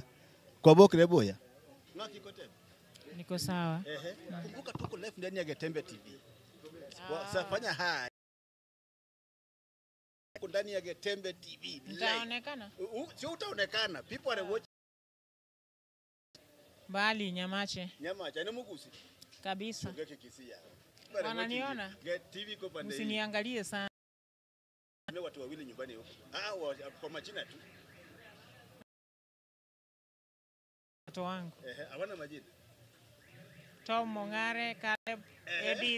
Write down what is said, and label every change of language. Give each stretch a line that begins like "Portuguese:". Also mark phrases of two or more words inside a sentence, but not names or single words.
Swahili: Kwa Bokre Boya. Niko sawa. Kumbuka tuko live ndani ya Getembe TV. Sasa fanya haya. Ndani ya Getembe TV. Utaonekana? Sio utaonekana.
English: People are watching.
Swahili: Bali Nyamache. Nyamache ni Mugusi. Kabisa. Kisia. Wananiona? TV kwa pande. Usiniangalie sana. Watu wawili nyumbani huko. Kwa majina tu. Watu wangu. Hawana majina. Tom Mongare, Caleb, Edith.